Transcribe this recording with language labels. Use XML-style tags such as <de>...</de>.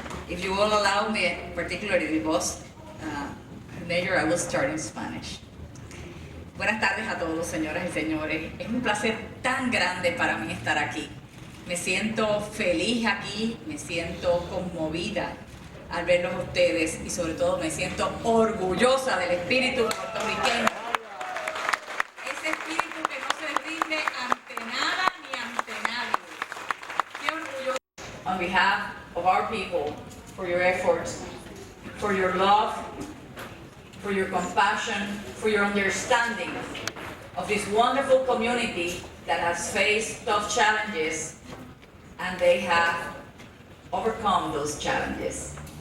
<en>If you will allow me, particularly the boss, Mayor, I will start in Spanish.</en> <es>Buenas tardes a todos, señoras y señores. Es un placer tan grande para mí estar aquí. Me siento feliz aquí, me siento conmovida al verlos a ustedes y sobre todo me siento orgullosa del espíritu puertorriqueño. Ese espíritu que no se rinde ante nada ni ante nadie. Qué orgulloso.</es> <en>On behalf of our people, for your efforts, for your love, for your compassion, for your understanding of this wonderful community that has faced tough challenges and they have overcome those challenges.</en>